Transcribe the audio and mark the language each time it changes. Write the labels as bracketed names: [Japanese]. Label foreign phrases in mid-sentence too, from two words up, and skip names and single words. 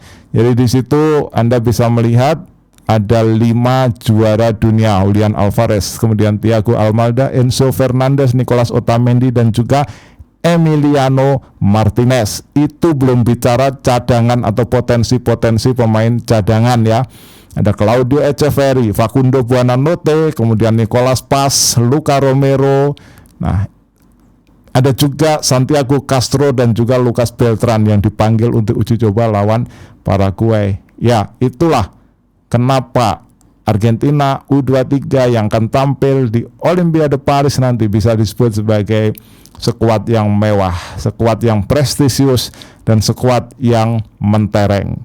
[Indonesian] Jadi di situ Anda bisa melihat ada 5 juara dunia: Julian Alvarez, kemudian Thiago Almada, Enzo Fernandez, Nicolas Otamendi, dan juga Emiliano Martinez. Itu belum bicara cadangan atau potensi-potensi pemain cadangan ya. Ada Claudio Echeverri, Facundo Buonanotte, kemudian Nicolas Paz, Luca Romero. Nah, ada juga Santiago Castro dan juga Lucas Beltran yang dipanggil untuk uji coba lawan Paraguay. Ya, itulah kenapa Argentina U23 yang akan tampil di Olimpiade Paris nanti bisa disebut sebagai skuad yang mewah, skuad yang prestisius, dan skuad yang mentereng.